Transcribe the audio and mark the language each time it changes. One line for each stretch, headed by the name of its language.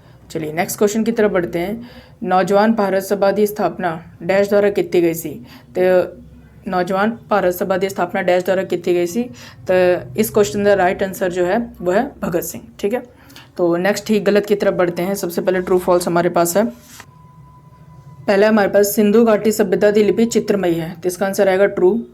Hindi: चलिए next question की तरफ बढ़ते हैं।
Punjabi: ਨੌਜਵਾਨ ਭਾਰਤ ਸਭਾ ਦੀ ਸਥਾਪਨਾ ਡੈਸ਼ ਦੁਆਰਾ ਕੀਤੀ ਗਈ ਸੀ।
Hindi: ਤੇ नौजवान भारत सभा की स्थापना डैश द्वारा की गई सी। तो इस क्वेश्चन का राइट आंसर जो है वो है भगत सिंह। ठीक है, तो नेक्स्ट ठीक गलत की तरफ बढ़ते हैं। सबसे पहले ट्रू फॉल्स हमारे पास है। पहला हमारे पास सिंधु घाटी सभ्यता की लिपि चित्रमयी है, तो इसका आंसर आएगा ट्रू।